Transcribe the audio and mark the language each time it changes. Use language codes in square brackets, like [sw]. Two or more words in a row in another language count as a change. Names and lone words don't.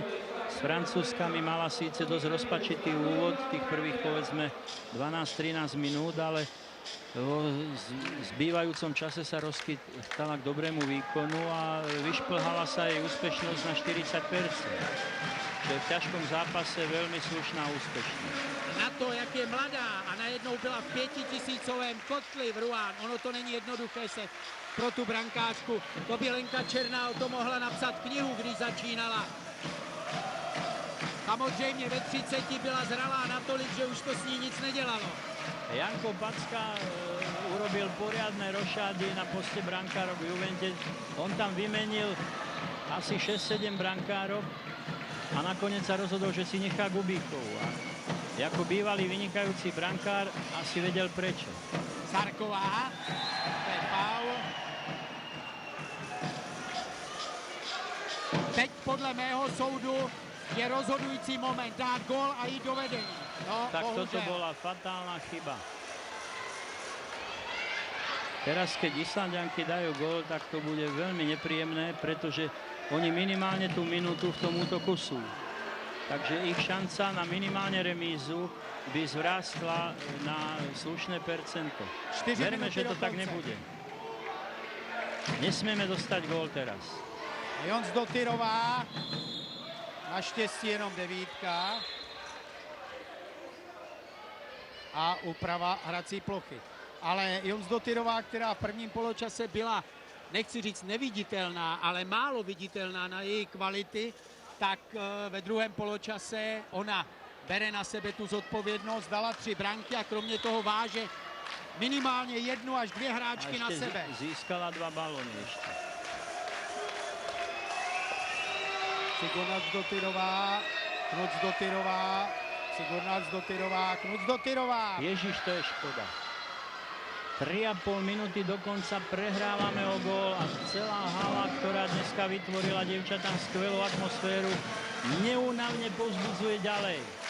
[sk] S Francúzskami mala síce dosť rozpačitý úvod, tých prvých povedzme 12-13 minút, ale v zbývajúcom čase sa rozkytala k dobrému výkonu a vyšplhala sa jej úspešnosť na 40%. Čo je v ťažkom zápase veľmi slušná úspešnosť. [cs] Na to, jak je mladá a najednou byla v 5000 kotli v Ruán, ono to není jednoduché se pro tu brankářku. To by Lenka Černá o to mohla napsat knihu, když začínala. Samozřejmě ve 30 byla zralá natolik, že už to s ní nic nedělalo. [sk] Janko Packa urobil poriadne rošády na poste brankárok v Juvente. On tam vymenil asi 6-7 brankárok a nakoniec sa rozhodol, že si nechá Bubíkovú. A ako bývalý vynikajúci brankár asi vedel prečo. Sarková, to je faul. [cs] Teď podle mého soudu je rozhodující moment dát gól a jít do vedení. No, tak bohužel. [sk] toto bola fatálna chyba. Teraz, keď Islanďanky dajú gól, tak to bude veľmi nepríjemné, pretože oni minimálne tú minútu v tom útoku sú. Takže ich šanca na minimálne remízu by zvrastla na slušné percento. Verme, že to tak nebude. Nesmieme dostať gól teraz. [cs] Jonsdottirová, naštěstí jenom 9. A úprava hrací plochy. Ale Jonsdottirová, která v prvním poločase byla, nechci říct neviditelná, ale málo viditelná na její kvality, tak ve druhém poločase ona bere na sebe tu zodpovědnost, dala 3 branky a kromě toho váže minimálně 1 až 2 hráčky na sebe. [sk] Získala 2 balóny ešte. Sigurdsdottirová, Knutsdottirová, Sigurdsdottirová, Knutsdottirová. Ježiš, to je škoda. 3,5 minúty do konca prehrávame o gól a celá hala, ktorá dneska vytvorila dievčatám skvelú atmosféru, neúnavne povzbudzuje ďalej.